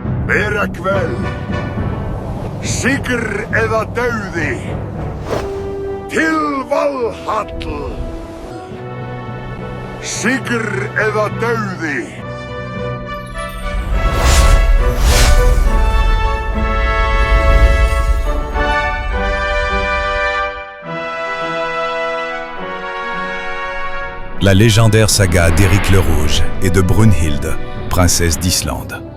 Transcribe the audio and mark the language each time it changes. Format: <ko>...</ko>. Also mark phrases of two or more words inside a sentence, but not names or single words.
<is>Verakvel, sigr eða dauði, til Valhall. Sigr eða dauði.</is> <fr>La légendaire saga d'Éric le Rouge et de Brunhilde, princesse d'Islande.</fr>